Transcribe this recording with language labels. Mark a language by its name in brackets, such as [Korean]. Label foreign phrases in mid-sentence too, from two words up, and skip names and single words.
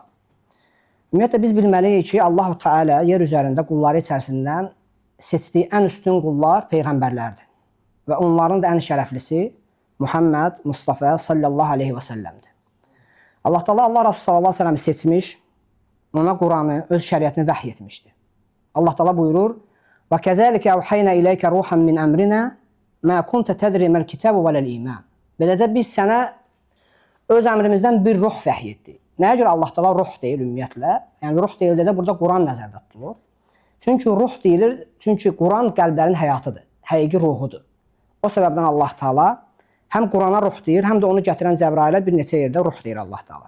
[Azerbaijani] Ümumiyyətlə, biz bilməliyik ki, Allah-u Teala yer üzərində qulları içərisindən seçdiyi ən üstün qullar Peyğəmbərlərdir. Və onların da ən şərəflisi Muhammed Mustafa [Arabic] صلى الله عليه وسلم. [Azerbaijani] Allah Teala Allah Rasulü [Arabic] صلى الله عليه وسلم [Azerbaijani] seçmiş, ona Quranı, öz şəriətini vəhy etmişdir. Allah Teala buyurur, [Arabic] وَكَذَلِكَ أَوْحَيْنَا إِلَيْكَ رُوحًا مِنْ أَمْرِنَا مَا كُنْتَ تَدْرِي مَا الْكِتَابُ وَلَا الْإِيمَانُ. [Azerbaijani] Beləcə biz sənə öz əmrimizdən bir ruh vəhy etdik. Nəyə görə Allah Teala ruh deyil ümumiyyətlə? Yəni ruh deyildə də burada Quran nəzərdə tutulur. Çünki ruh deyilir, çünki Quran qəlblərin həyatıdır, həqiqi ruhudur. O səbəbdən Allah Teala həm Qurana ruh deyir, həm də onu gətirən Cəbrailə bir neçə yerdə ruh deyir Allah Teala.